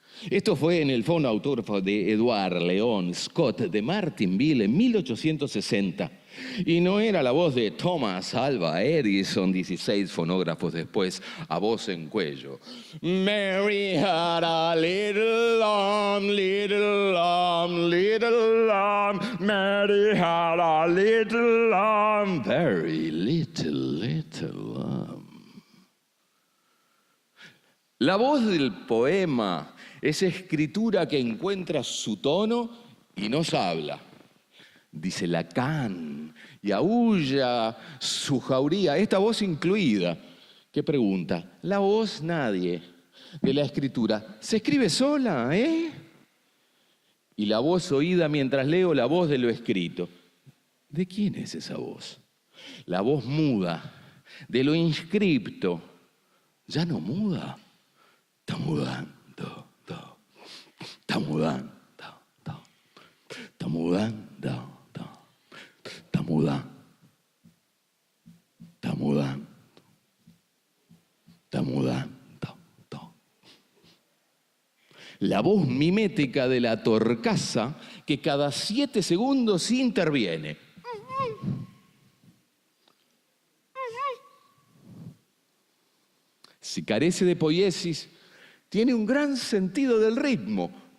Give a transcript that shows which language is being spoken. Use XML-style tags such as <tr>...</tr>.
<es>Esto fue en el fonautógrafo de Edward Leon Scott de Martinville en 1860. Y no era la voz de Thomas Alva Edison, 16 fonógrafos después, a voz en cuello.</es> <en>Mary had a little lamb, little lamb, little lamb. Mary had a little lamb, very little, little lamb.</en> <es>La voz del poema es escritura que encuentra su tono y nos habla. Dice Lacan y aúlla su jauría, esta voz incluida, que pregunta: la voz nadie de la escritura se escribe sola, ¿eh? Y la voz oída mientras leo la voz de lo escrito. ¿De quién es esa voz? La voz muda de lo inscripto. Ya no muda, está mudando. Está mudando, está mudando, está mudando, está mudando, está mudando. La voz mimética de la torcaza que cada 7 segundos interviene. Si carece de poiesis, tiene un gran sentido del ritmo.</es>